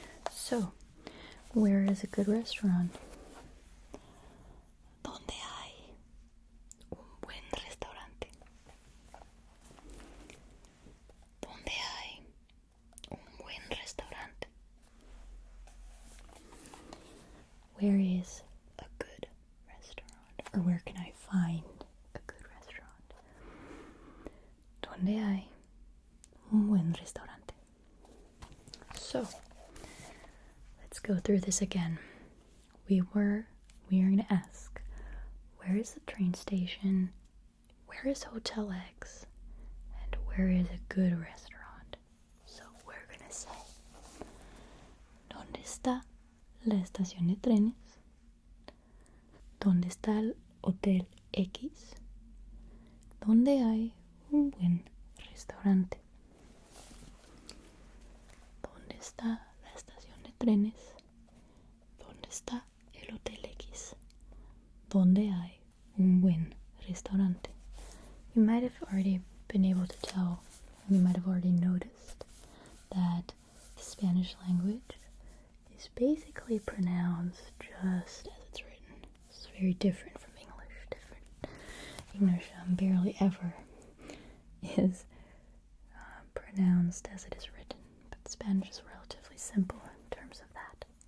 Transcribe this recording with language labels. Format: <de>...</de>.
<en>So, where is a good restaurant?</en> <es>¿Dónde hay un buen restaurante? ¿Dónde hay un buen restaurante?</es> <en>Where is a good restaurant? Or where can I find a good restaurant?</en> <es>¿Dónde hay un buen restaurante?</es> <en>So, let's go through this again. We are going to ask, where is the train station? Where is Hotel X? And where is a good restaurant? So we're going to say,</en> <es>¿dónde está la estación de trenes? ¿Dónde está el Hotel X? ¿Dónde hay un buen restaurante? ¿Dónde está la estación de trenes? ¿Dónde está el Hotel X? ¿Dónde hay un buen restaurante?</es> <en>You might have already been able to tell, you might have already noticed that the Spanish language is basically pronounced just as it's written. It's very different from English. English barely ever is pronounced as it is written, but Spanish is relatively simple in terms of that.</en>